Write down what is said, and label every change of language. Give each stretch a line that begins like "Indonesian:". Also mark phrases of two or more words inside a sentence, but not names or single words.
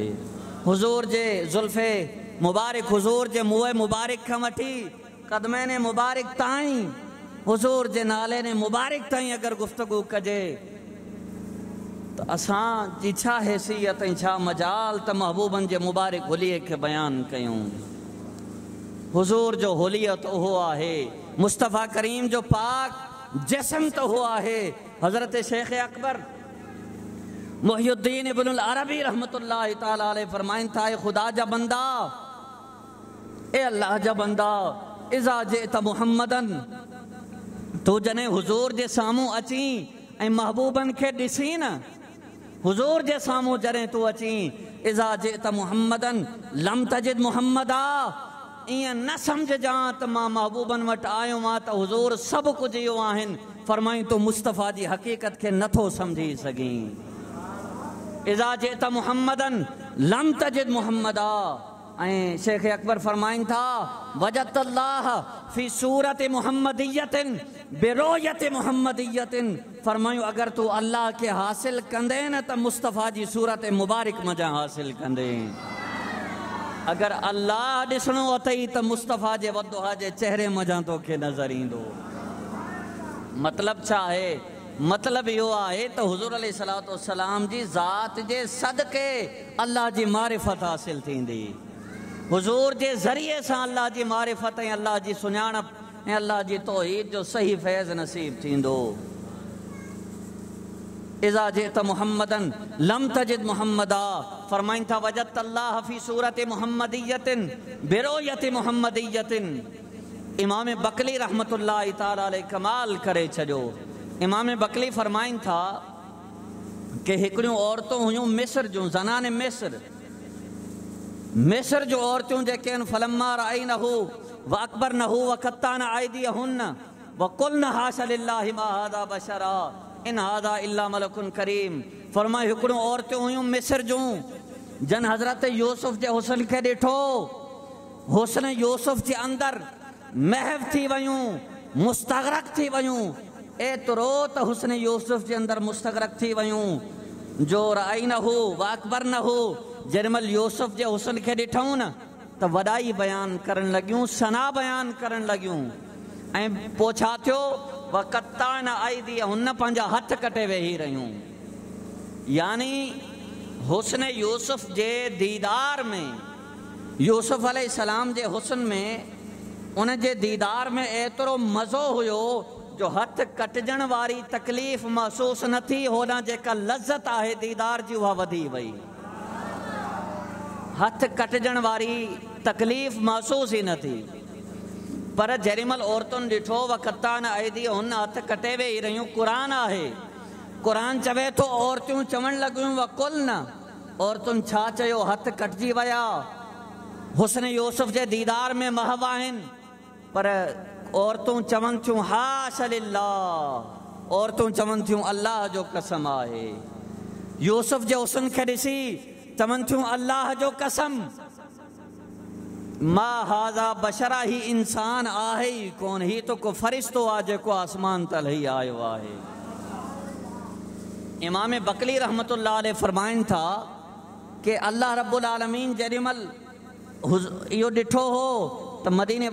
Sindhi: हुज़ूर जे ज़ुल्फ़े मुबारक, हुज़ूर जे मुंहं मुबारक खां वठी क़दमैन मुबारक ताईं, हुज़ूर जे नाले ने मुबारक ताईं अगरि गुफ़्तगू कजे त असां जी छा हैसियत ऐं छा मजाल त महबूबनि जे मुबारक हुलिये खे बयानु कयूं। हुज़ूर जो हुलियत उहो आहे, मुस्तफ़ा करीम जो पाक जिस्म त उहो आहे। हज़रत शेख अकबर मुहियुद्दीन इब्नुल अरबी
Arabic: رحمة الله تعالى عليه
Sindhi: फरमाइनि था, खुदा जा बंदा, ए अल्लाह जा बंदा,
Arabic: إذا جئت محمدا,
Sindhi: तू जने हुज़ूर जे साम्हूं अची ऐं महबूबनि खे ॾिसी न, हुज़ूर जे साम्हूं जॾहिं तू अची,
Arabic: إذا جئت محمدا لم تجد محمدا,
Sindhi: ईअं न सम्झजां त मां महबूबनि वटि आयो आहियां त हुज़ूर सभु कुझु इहो आहिनि। फरमाई तूं मुस्तफ़ा जी हक़ीक़त खे नथो सम्झी सघीं।
Arabic: إذا جئت محمدا لم تجد محمدا.
Sindhi: ऐं शेख अकबर फरमाइनि था,
Arabic: وجدت الله في صورة محمدية برؤية محمدية.
Sindhi: फरमायूं अगर तू अल्लाह के हासिल कंदे न त मुस्तफ़ा जी सूरत मुबारक मजा हासिल कंदे। अगर अल्लाह ॾिसणो अथई त मुस्तफ़ा जे वद्दुहा जे चेहरे मजा तोखे नज़र ईंदो। मतलब छा आहे? मतलब इहो आहे त हुज़ूर
Arabic: عليه الصلاة والسلام
Sindhi: जी ज़ात जे सदके अल्लाह जी मारिफत हासिल थींदी। हुज़ूर जे ज़रिए सां अल्लाह जी मारिफत ऐं अल्लाह जी सुञाणप ऐं अल्लाह जी तौहीद जो सही फैज़ नसीब थींदो।
Arabic: إذا جئت محمدا لم تجد محمدا,
Sindhi: فرمائن ٿا
Arabic: وجدت الله في صورة محمدية برؤية محمدية.
Sindhi: इमाम बकली
Arabic: رحمة الله تعالى عليه
Sindhi: कमाल करे छॾियो। इमाम बकली फरमाइन था कि हिकिड़ियूं औरतूं हुयूं मिस्र जूं, ज़नाने मिस्र जो औरतूं जेके आहिनि,
Arabic: فلما رأينه وأكبرنه وقطعن أيديهن وقلن حاش لله ما هذا بشرا إن هذا إلا ملك كريم.
Sindhi: फरमाए हिकिड़ियूं औरतूं हुयूं मिस्र जूं जन हज़रत यूसुफ जे हुस्न खे ॾिठो, हुस्न यूसुफ जे अंदरि महव थी वयूं, मुस्तग़रक़ थी वयूं, एतिरो त हुस्न यूसुफ जे अंदरि मुस्तग़रक़ थी वयूं जो
Arabic: رأينه وأكبرنه,
Sindhi: जेॾीमहिल यूसुफ जे हुस्न खे ॾिठऊं न त वॾाई बयान करण लॻियूं, सना बयान करण लॻियूं। ऐं पोइ छा थियो,
Arabic: وقطعن أيديهن,
Sindhi: पंहिंजा हथ कटे वेही रहियूं। यानी हुस्न यूसुफ जे दीदार में, यूसुफ अलैहिस्सलाम जे हुस्न में, उन जे दीदार में एतिरो मज़ो हुयो जो हथ कटजण वारी तकलीफ़ महसूस न थी, होॾां जेका लज़त आहे दीदार जी उहा वधी वई। हथ कटजण वारी तकलीफ़ महसूस ई न थी। पर जेॾीमहिल औरतुनि ॾिठो
Arabic: وقطعن أيديهن,
Sindhi: हथ कटे वेही रहियूं, क़ुरान आहे, क़ुरान चवे थो औरतूं चवण लॻियूं
Arabic: وقلن,
Sindhi: औरतुनि छा चयो, हथ कटजी विया, हुस्न यूसुफ जे दीदार में महव आहिनि, पर औरतूं चवनि थियूं
Arabic: حاش لله,
Sindhi: औरतूं चवनि थियूं अल्लाह जो कसम आहे। यूसुफ जे हुस्न खे ॾिसी चवनि थियूं अल्लाह जो कसम,
Arabic: ما هذا بشرا,
Sindhi: ही इंसान आहे ई कोन, ही तो को फ़रिश्तो आहे जेको आसमान तल ही आयो आहे। इमाम बकली
Arabic: رحمة الله عليه
Sindhi: फरमाइनि था कि अल्लाह
Arabic: رب العالمين
Sindhi: जेॾीमहिल इहो ॾिठो हो त मदीने